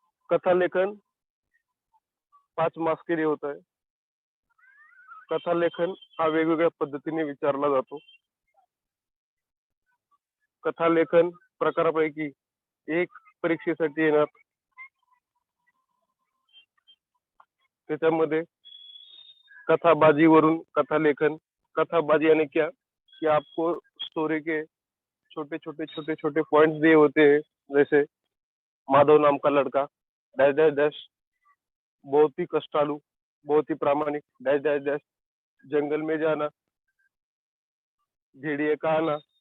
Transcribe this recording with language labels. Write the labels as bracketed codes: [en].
[hi] कथा लेखन 5 मार्क्स के लिए होता है। [mr] कथा लेखन हा वेगवेगळ्या पद्धतीने विचारला जातो। कथा लेखन प्रकारापैकी एक परीक्षेसाठी येणार। त्याच्यामध्ये कथाबाजी वरून कथा लेखन। [hi] कथाबाजी यानी क्या कि आपको स्टोरी के छोटे छोटे छोटे छोटे पॉइंट्स दिए होते हैं, जैसे माधव नाम का लड़का डैश डैश डैश, बहुत ही कष्टालु, बहुत ही प्रामाणिक डैश डैश डैश, जंगल में जाना, भेड़िए का आना,